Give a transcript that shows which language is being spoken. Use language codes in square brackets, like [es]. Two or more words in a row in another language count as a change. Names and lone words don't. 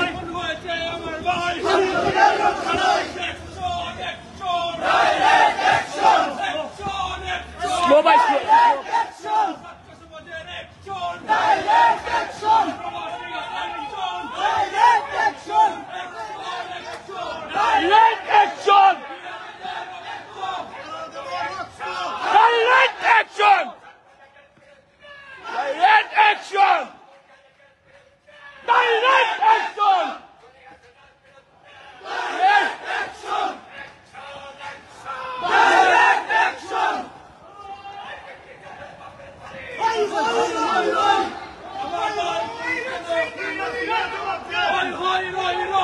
[bn] খুন হয়েছে আমার ভাই! ছাত্রলীগের রক্ষা নাই! [en] Action action! Direct action! Action action! Slow by slow. [bn] অ্যাকশন! ছাত্র সমাজের অ্যাকশন! [en] direct action! [bn] প্রবাসীর অ্যাকশন! [en] direct action! Action action! Direct action! Direct action! Direct action! Direct action! Direct action! Direct action! [bn] হই হই রই রই, আমার ভাই হই হই রই